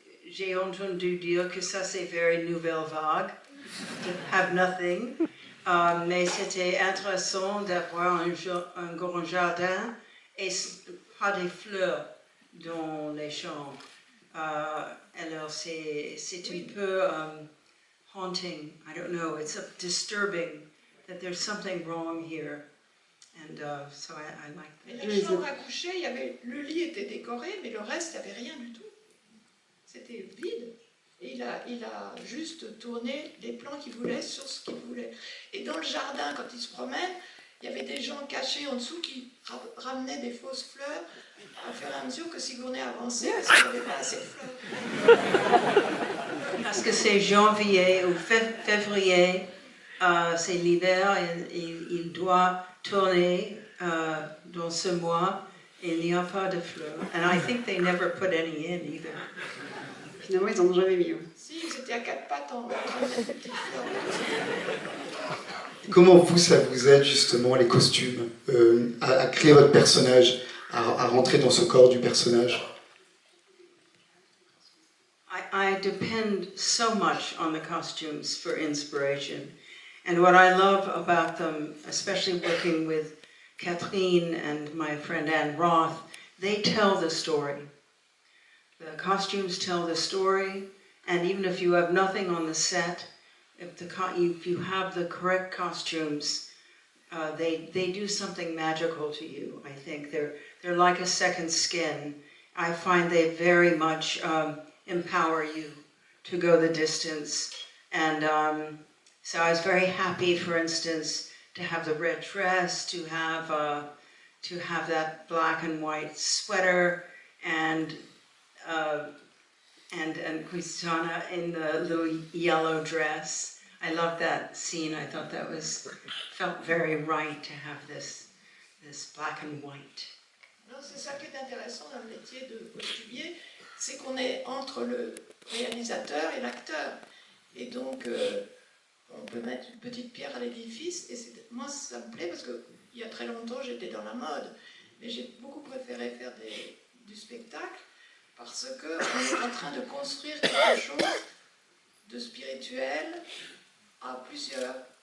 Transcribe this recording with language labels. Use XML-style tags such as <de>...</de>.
<fr>J'ai entendu dire que ça c'est</fr> <en>very</en> <fr>nouvelle vague,</fr> <en>to have nothing.</en> <fr>Mais c'était intéressant d'avoir un grand jardin et pas des fleurs dans les chambres. Alors c'est un peu haunting.</fr> <en>I don't know. It's disturbing that there's something wrong here, and so I like that.</en> <fr>Mais la chambre à coucher, le lit était décoré, mais le reste, il n'y avait rien du tout. C'était vide. Et il a juste tourné les plans qu'il voulait sur ce qu'il voulait. Et dans le jardin, quand il se promène, il y avait des gens cachés en dessous qui ramenaient des fausses fleurs à fur et à mesure que Sigourney avançait, parce qu'il n'y avait pas assez de fleurs. Parce que c'est janvier ou février, c'est l'hiver, et il doit tourner dans ce mois, et il n'y a pas de fleurs.</fr> <en>And I think they never put any in either.</en> <fr>Finalement, ils n'en ont jamais mis. Si, ils étaient à quatre pattes en train de mettre des petites fleurs. Comment vous, ça vous aide justement, les costumes, à créer votre personnage, à rentrer dans ce corps du personnage?</fr> <en>I depend so much on the costumes for inspiration. And what I love about them, especially working with Kathleen and my friend Anne Roth, they tell the story. The costumes tell the story, and even if you have nothing on the set, if you have the correct costumes, they do something magical to you. I think they're like a second skin. I find they very much empower you to go the distance. And so I was very happy, for instance, to have the red dress, to have that black and white sweater, and and Quintana in the little yellow dress. I loved that scene. I thought that felt very right to have this black and white.</en> <fr>C'est ça qui est intéressant dans le métier de costumier, c'est qu'on est entre le réalisateur et l'acteur. Et donc, on peut mettre une petite pierre à l'édifice. Et moi, ça me plaît parce qu'il y a très longtemps, j'étais dans la mode. Mais j'ai beaucoup préféré faire du spectacle parce qu'on est en train de construire quelque chose de spirituel à plusieurs.</fr>